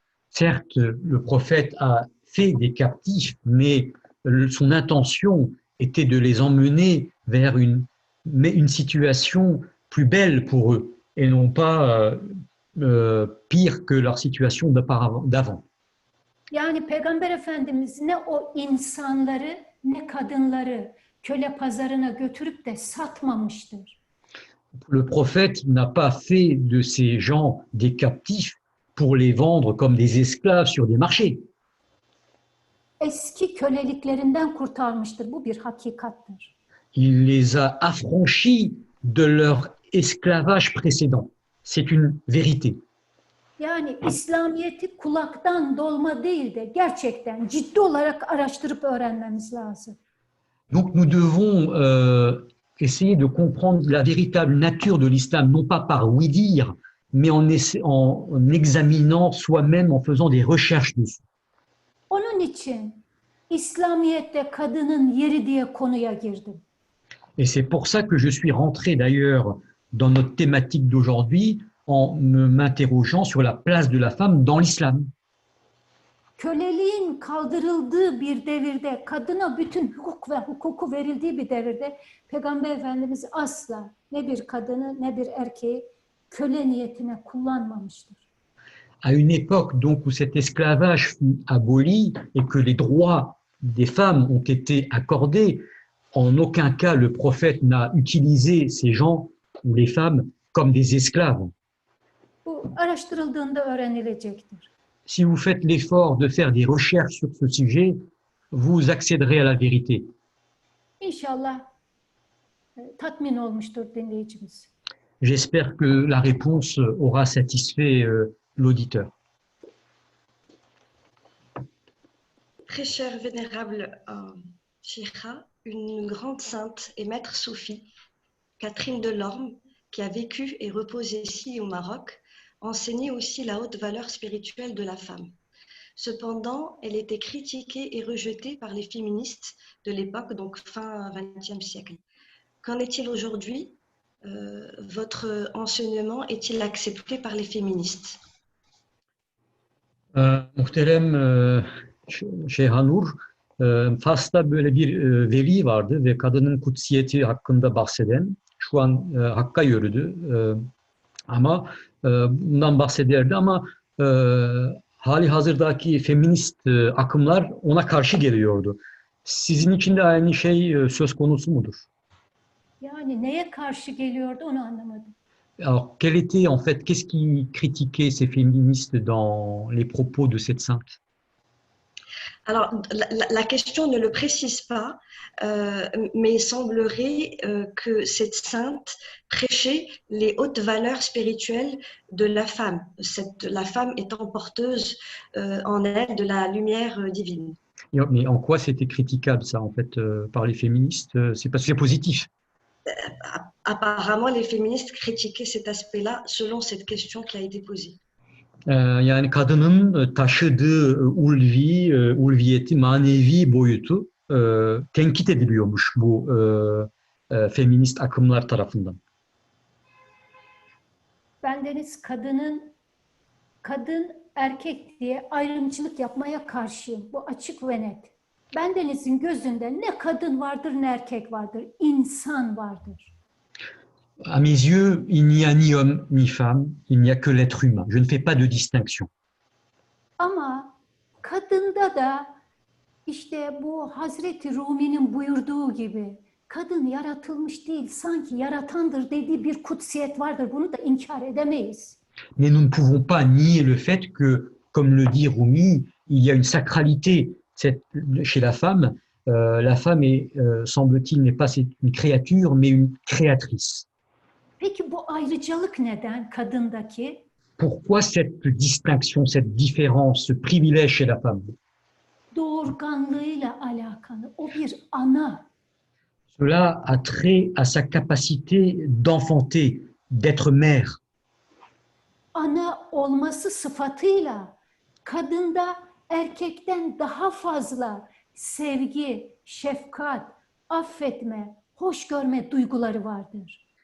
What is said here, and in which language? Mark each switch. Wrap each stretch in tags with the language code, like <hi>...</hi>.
<fr>certes, le prophète a fait des captifs, mais son intention était de les emmener vers une situation plus belle pour eux et non pas pire que leur situation d'avant.</fr> <tr>Yani Peygamber Efendimiz ne o insanları ne kadınları köle pazarına götürüp de satmamıştır.</tr> <fr>Le prophète n'a pas fait de ces gens des captifs pour les vendre comme des esclaves sur des marchés.</fr> <tr>Eski köleliklerinden kurtarmıştır. Bu bir hakikattir.</tr> <fr>Il les a affranchis de leur esclavage précédent. C'est une vérité.</fr> <tr>Yani İslamiyet'i kulaktan dolma değil de gerçekten ciddi olarak araştırıp öğrenmemiz lazım.</tr> <fr>Donc nous devons essayer de comprendre la véritable nature de l'islam, non pas par oui-dire, mais en examinant soi-même, en faisant des recherches dessus.</fr> <tr>Onun için İslamiyet'te kadının yeri diye konuya girdim.</tr> <fr>Et c'est pour ça que je suis rentré d'ailleurs dans notre thématique d'aujourd'hui en m'interrogeant sur la place de la femme dans l'islam.</fr> <tr>Köleliğin kaldırıldığı bir devirde, kadına bütün hukuk ve hukuku verildiği bir devirde Peygamber Efendimiz asla ne bir kadını ne bir erkeği köle niyetine kullanmamıştır.</tr> <fr>À une époque donc où cet esclavage fut aboli et que les droits des femmes ont été accordés, en aucun cas le prophète n'a utilisé ces gens ou les femmes comme des esclaves.</fr> <tr>Bu araştırıldığında öğrenilecektir.</tr> <fr>Si vous faites l'effort de faire des recherches sur ce sujet, vous accéderez à la vérité.</fr> <tr>İnşallah tatmin olmuştur dinleyicimiz.</tr> <fr>J'espère que la réponse aura satisfait l'auditeur. Très cher vénérable Sheikha, une grande sainte et maître soufie, Catherine Delorme, qui a vécu et reposé ici au Maroc, enseignait aussi la haute valeur spirituelle de la femme. Cependant, elle était critiquée et rejetée par les féministes de l'époque, donc fin XXe siècle. Qu'en est-il aujourd'hui? Votre enseignement est-il accepté par les féministes?</fr> <tr>Muhterem Şeyhanur, Fas'ta böyle bir veli vardı ve kadının kutsiyeti hakkında bahseden, şu an Hakk'a yürüdü ama bundan bahsederdi ama hali hazırdaki feminist akımlar ona karşı geliyordu. Sizin için de aynı şey söz konusu mudur? Yani neye karşı geliyordu onu anlamadım.</tr> <fr>Alors, quel était en fait, qu'est-ce qui critiquait ces féministes dans les propos de cette sainte? Alors, la question ne le précise pas, mais il semblerait que cette sainte prêchait les hautes valeurs spirituelles de la femme, la femme étant porteuse en elle de la lumière divine. Mais en quoi c'était critiquable ça en fait par les féministes? C'est parce que c'est positif. Apparemment, les féministes critiquaient cet aspect-là selon cette question qui a été posée.</fr> <tr>Yani kadının taşıdığı ulviyeti, manevi boyutu tenkit ediliyormuş bu feminist akımlar tarafından. Bendeniz kadın erkek diye ayrımcılık yapmaya karşıyım. Bu açık ve net. Bendenizin gözünde ne kadın vardır ne erkek vardır. İnsan vardır.</tr> <fr>À mes yeux, il n'y a ni homme ni femme, il n'y a que l'être humain. Je ne fais pas de distinction.</fr> <tr>Ama kadında da işte bu Hazreti Rumi'nin buyurduğu gibi kadın yaratılmış değil, sanki yaratandır dediği bir kutsiyet vardır. Bunu da inkar edemeyiz.</tr> <fr>Mais nous ne pouvons pas nier le fait que, comme le dit Rumi, il y a une sacralité chez la femme. La femme est, semble-t-il, n'est pas une créature, mais une créatrice.</fr> <tr>Peki bu ayrıcalık neden kadındaki?</tr> <fr>Pourquoi cette distinction, cette différence, ce privilège chez la femme?</fr> <tr>Doğurganlığıyla alakalı. O bir ana.</tr> <fr>Cela a trait à sa capacité d'enfanter, d'être mère.</fr> <tr>Ana olması sıfatıyla kadında erkekten daha fazla sevgi, şefkat, affetme, hoş görme duyguları vardır.</tr>